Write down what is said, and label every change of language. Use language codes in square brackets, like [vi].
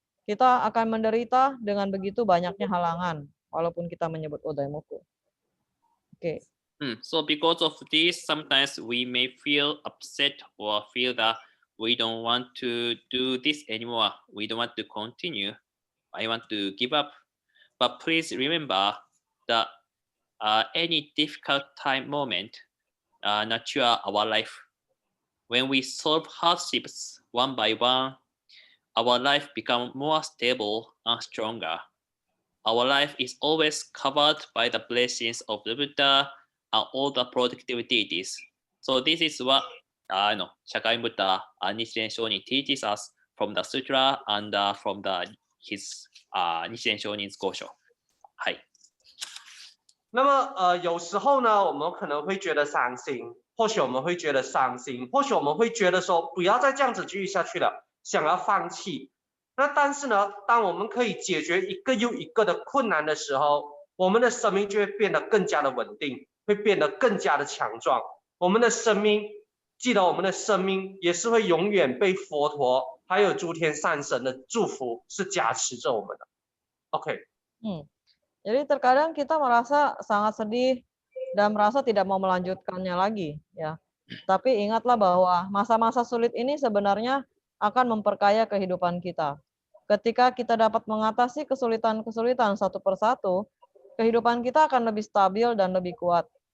[id] Kita akan menderita dengan begitu banyaknya halangan, walaupun kita menyebut Odaemoku. Oke. [en] So because of this, sometimes we may feel upset or feel that we don't want to do this anymore. We don't want to continue. I want to give up. But please remember that any difficult time moment nurture our life. When we solve hardships one by one, our life becomes more stable and stronger. our life is always covered by the blessings of the Buddha and all the protective deities. So this is what Shakai Buddha Nichiren Shonin teaches us from the sutra and from his Nichiren Shonin's Gosho. はい。 [zh] 那么有时候呢，我们可能会觉得伤心，或许我们会觉得伤心，或许我们会觉得说不要再这样子继续下去了，想要放弃。那但是呢，当我们可以解决一个又一个的困难的时候，我们的生命就会变得更加的稳定，会变得更加的强壮。我们的生命，记得我们的生命也是会永远被佛陀还有诸天善神的祝福是加持着我们的。 OK。 [id] Jadi terkadang kita merasa sangat sedih dan merasa tidak mau melanjutkannya lagi, ya. Tapi ingatlah bahwa masa-masa sulit ini sebenarnya akan memperkaya kehidupan kita. Ketika kita dapat mengatasi kesulitan-kesulitan satu persatu, kehidupan kita akan lebih stabil dan lebih kuat.